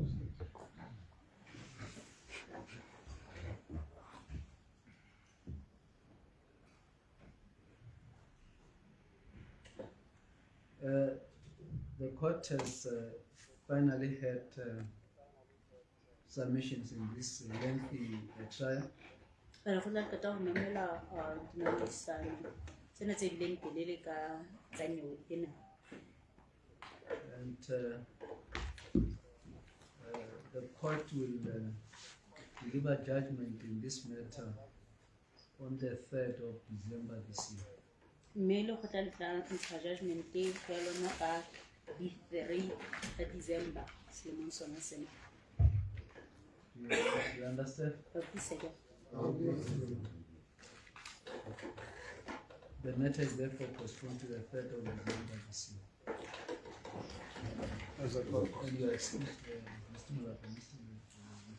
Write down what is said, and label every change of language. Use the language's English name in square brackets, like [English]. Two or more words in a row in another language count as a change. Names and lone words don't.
[English] The court has finally had submissions in this lengthy trial. [Southern Sotho] Re go tla qeta ho mamela dingangisano tsena tse bileng telele ka tsa nyeoe ena. [English] And the court will deliver judgment in this matter on the 3rd of December this year. [Southern Sotho] Mme le go tla ntsha judgment ya lona ka di 3 ka December selemong sona sena. [English] You understand? The matter is therefore postponed to the 3rd of December this year. As a court, And you are excused, Mr. Mokoko.